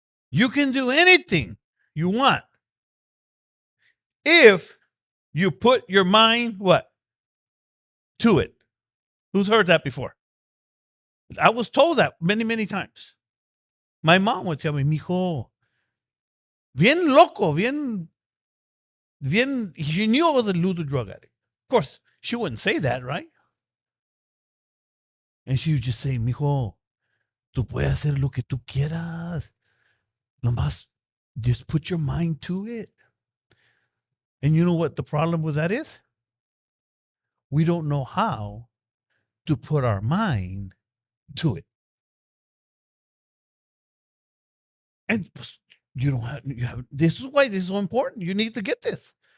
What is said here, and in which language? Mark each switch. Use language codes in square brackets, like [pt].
[en] You can do anything you want if you put your mind, what? To it. Who's heard that before? I was told that many, many times. My mom would tell me, mijo, [es] bien loco, bien, [en] she knew I was a loser drug addict. Of course, she wouldn't say that, right? And she would just say, [es] mijo, tú puedes hacer lo que tú quieras. [en] Nomás, just put your mind to it. And you know what the problem with that is? We don't know how to put our mind to it. And you have this is why this is so important. You need to get this.